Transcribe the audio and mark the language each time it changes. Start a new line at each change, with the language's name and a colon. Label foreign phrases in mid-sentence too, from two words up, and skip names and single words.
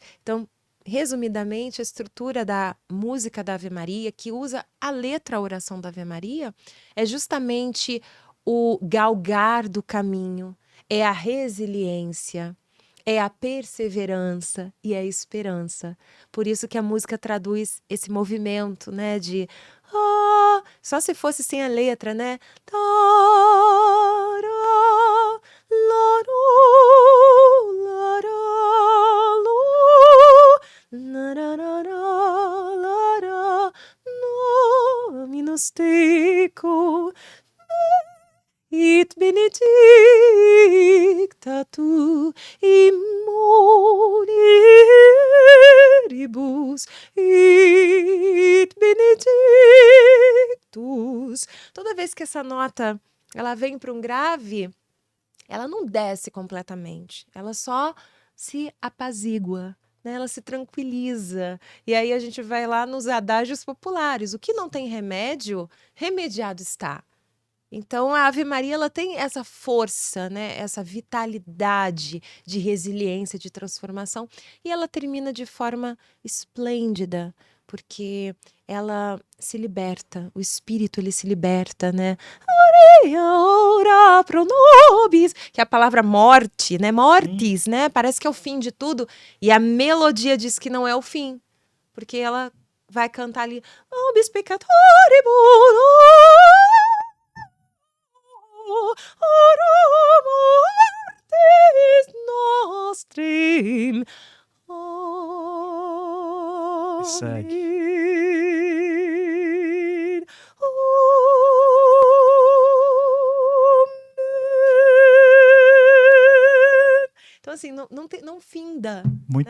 Portuguese: Então, resumidamente, a estrutura da música da Ave Maria, que usa a letra, a oração da Ave Maria, é justamente o galgar do caminho, é a resiliência, é a perseverança e a esperança. Por isso que a música traduz esse movimento, né, de Só se fosse sem a letra, né? Tará, larú, lará, lu, lararará, lará,
Latin: Dominus tecum, it benedicta tu in mulieribus, it benedictus.
Portuguese: Toda vez que essa nota ela vem para um grave, ela não desce completamente, ela só se apazigua, né? Ela se tranquiliza. E aí a gente vai lá nos adágios populares. O que não tem remédio, remediado está. Então, a Ave Maria ela tem essa força, né? Essa vitalidade de resiliência, de transformação. E ela termina de forma esplêndida, porque ela se liberta, o espírito ele se liberta, né?
Latin: Ora pro nobis,
Portuguese: que é a palavra morte, né? Mortis, né? Parece que é o fim de tudo. E a melodia diz que não é o fim, porque ela vai cantar ali
Latin: nobis peccatoribus, ora mortis nostrim.
Portuguese: Segue. Então, assim, não finda. Muito